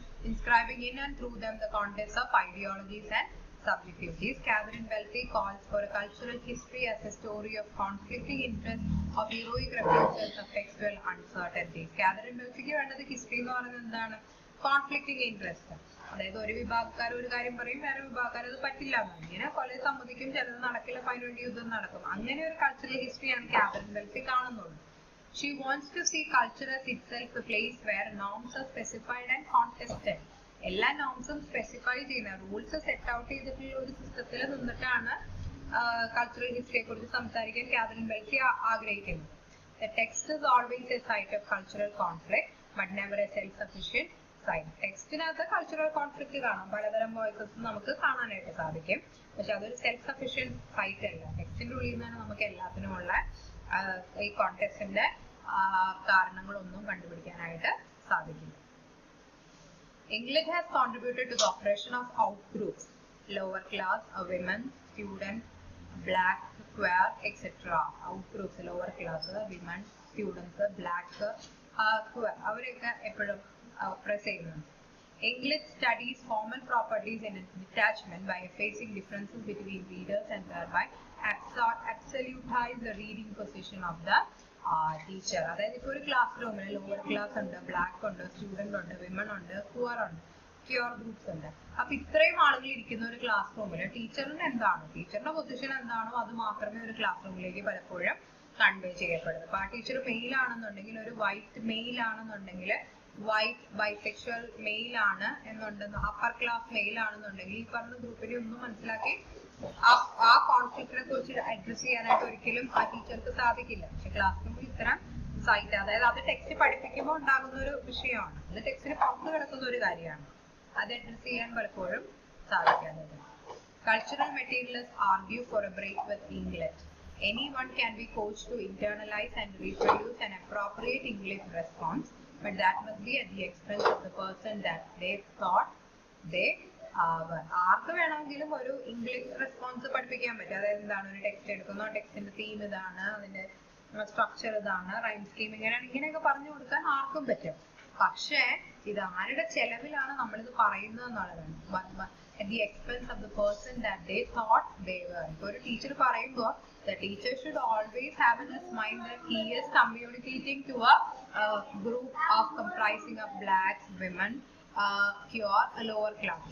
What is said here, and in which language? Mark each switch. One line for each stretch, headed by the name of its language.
English: Inscribing in and through them the contest of ideologies and subjectivities. Catherine Belsey calls for a cultural history as a story of conflicting interests of heroic refusals of textual uncertainties.
Malayalam: Catherine Belseyക്ക് വേണ്ടത് history എന്ന് പറയുന്നത് എന്താണ്? Conflicting interest. അതായത് ഒരു വിഭാഗക്കാർ ഒരു കാര്യം പറയും, വേറെ വിഭാഗക്കാർ അത് പറ്റില്ല എന്നാണ്. ഇങ്ങനെ കൊലയെ സമ്മതിക്കും, ചിലത് നടക്കില്ല, അതിന് വേണ്ടി യുദ്ധം നടക്കും. അങ്ങനെ ഒരു കൾച്ചറൽ ഹിസ്റ്ററിയാണ് കാതറിൻ ബെൽസി കാണുന്നുള്ളൂ.
English: She wants to see culture as itself a place where norms are specified and contested.
Malayalam: എല്ലാ നോംസും സ്പെസിഫൈ ചെയ്യുന്ന റൂൾസ് സെറ്റ് ഔട്ട് ചെയ്തിട്ടുള്ള ഒരു സിസ്റ്റത്തിൽ നിന്നിട്ടാണ് കൾച്ചറൽ ഹിസ്റ്ററിയെ കുറിച്ച് സംസാരിക്കാൻ കാതറിൻ ബെൽസി ആഗ്രഹിക്കുന്നത്.
English: The text is always a site of cultural conflict but never a self-sufficient site.
Malayalam: ടെക്സ്റ്റിനകത്ത് cultural conflict കാണാം, പലതരം വോയിസസ് നമുക്ക് കാണാനായിട്ട് സാധിക്കും. പക്ഷെ അതൊരു സെൽഫ് സഫിഷ്യന്റ് സൈറ്റ് അല്ല. ടെക്സ്റ്റിന്റെ ഉള്ളിൽ നിന്നാണ് നമുക്ക് എല്ലാത്തിനുമുള്ള ഈ കോൺടെക്സ്റ്റിന്റെ കാരണങ്ങളൊന്നും കണ്ടുപിടിക്കാനായിട്ട് സാധിക്കില്ല.
English: English has contributed to the operation of outgroups, lower class, women, student, black, queer, etc. Outgroups, lower class, women, students, black, queer.
Malayalam: അവരൊക്കെ എപ്പോഴും പ്രസ് ചെയ്യുന്നുണ്ട്.
English: English studies formal properties in detachment by effacing differences between readers and thereby absolutize the reading position of the teacher.
Malayalam: അതായത് ഇപ്പോൾ ഒരു class റൂമിൽ lower class ഉണ്ട്, black ഉണ്ട്, student ഉണ്ട്, വിമൺ ഉണ്ട്, പുവർ ഉണ്ട്. ക്യൂർ ഗ്രൂപ്പ്സ് ഉണ്ട്. അപ്പൊ ഇത്രയും ആളുകൾ ഇരിക്കുന്ന ഒരു ക്ലാസ് റൂമിൽ ടീച്ചറിന് എന്താണോ, ടീച്ചറിന്റെ പൊസിഷൻ എന്താണോ അത് മാത്രമേ ഒരു ക്ലാസ് റൂമിലേക്ക് പലപ്പോഴും കൺവേ ചെയ്യപ്പെടുന്നത്. അപ്പൊ ആ ടീച്ചർ മെയിൽ ആണെന്നുണ്ടെങ്കിൽ, ഒരു വൈറ്റ് മെയിൽ ആണെന്നുണ്ടെങ്കിൽ, വൈറ്റ് ബൈസെക്ഷൽ മെയിൽ ആണ് എന്നുണ്ടെന്ന്, അപ്പർ ക്ലാസ് മെയിൽ ആണെന്നുണ്ടെങ്കിൽ ഈ പറഞ്ഞ ഗ്രൂപ്പിനെ ഒന്നും മനസ്സിലാക്കി ആ കോൺഫ്ലിക്റ്റിനെ കുറിച്ച് അഡ്രസ് ചെയ്യാനായിട്ട് ഒരിക്കലും ആ ടീച്ചർക്ക് സാധിക്കില്ല. പക്ഷെ ക്ലാസ് റൂമിൽ ഇത്തരം സൈറ്റ്, അതായത് അത് ടെക്സ്റ്റ് പഠിപ്പിക്കുമ്പോൾ ഉണ്ടാകുന്ന ഒരു വിഷയമാണ്, അത് ടെക്സ്റ്റിന് പുറത്ത് കിടക്കുന്ന ഒരു കാര്യമാണ്, അത് അഡ്രസ് ചെയ്യാൻ പലപ്പോഴും സാധിക്കാത്തത്.
English: Cultural materialists argue for a break with English. Anyone can be coached to internalize and reproduce an appropriate English response, but that must be at the expense of the person that they thought they were.
Malayalam: ആർക്ക് വേണമെങ്കിലും ഒരു English response പഠിപ്പിക്കാൻ പറ്റും. അതായത് എന്താണ്, ഒരു text എടുക്കുന്നു, ടെക്സ്റ്റിന്റെ theme ഇതാണ്, അതിന്റെ സ്ട്രക്ചർ ഇതാണ്, റൈം സ്കീം ഇങ്ങനെയാണ്, ഇങ്ങനെയൊക്കെ പറഞ്ഞു കൊടുക്കാൻ ആർക്കും പറ്റും. പക്ഷേ ഇത് ആരുടെ ചെലവിലാണ് നമ്മളിത് പറയുന്നത് എന്നുള്ളതാണ്.
English: At the expense of the person that they thought they were.
Malayalam: ഇപ്പോൾ ഒരു ടീച്ചർ പറയുമ്പോൾ
English: the teacher should always have in his mind that he is communicating to a group of comprising of blacks, women, pure, a lower class.